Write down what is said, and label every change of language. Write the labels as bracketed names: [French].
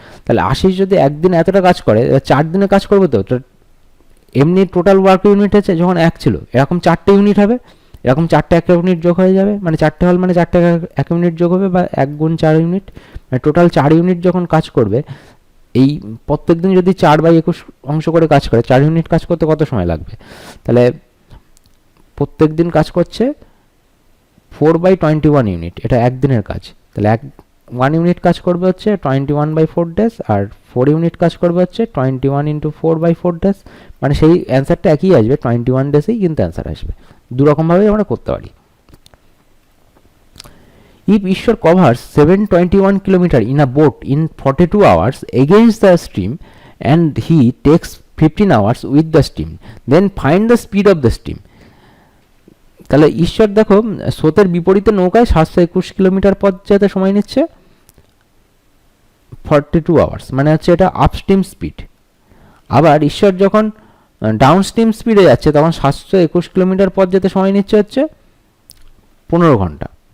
[Bangla] তাহলে আশিস যদি একদিন এতটা কাজ করে, 4 দিনে কাজ করবে, তো এমনি টোটাল ওয়ার্ক ইউনিট হচ্ছে যখন 1 ছিল, এরকম 4টে ইউনিট হবে, এরকম 4টে 1 ইউনিট যোগ হয়ে যাবে, মানে 4টে হল মানে 4টে 1 ইউনিট যোগ হবে, বা 1 গুণ 4 ইউনিট, মানে টোটাল 4 ইউনিট যখন কাজ করবে, এই প্রত্যেক দিন যদি 4/21 অংশ করে কাজ করে, 4 ইউনিট কাজ করতে কত সময় লাগবে, তাহলে প্রত্যেক দিন কাজ করছে 4/21 ইউনিট, এটা একদিনের কাজ। তাহলে 1 ইউনিট কাজ করবে হচ্ছে 21/4 ডেজ, আর 4 ইউনিট কাজ করবে হচ্ছে 21 ইন্টু 4/4 ডেজ, মানে সেই অ্যান্সারটা একই আসবে, 21 ডেজেই কিন্তু অ্যান্সার আসবে। দুরকমভাবেই আমরা করতে পারি। [English] If Ishwar covers 721 kilometers in a boat in 42 hours against the stream and he takes 15 hours with the stream, then find the speed of the stream. [Bangla] তাহলে ঈশ্বর দেখো স্রোতের বিপরীতে নৌকায় 721 কিলোমিটার পথ যেতে সময় নিচ্ছে 42 আওয়ার্স, মানে হচ্ছে এটা আপস্ট্রিম স্পিড। আবার ঈশ্বর যখন ডাউনস্ট্রিম স্পিডে যাচ্ছে তখন 721 কিলোমিটার পথ যেতে সময় নিচ্ছে হচ্ছে 15 ঘন্টা।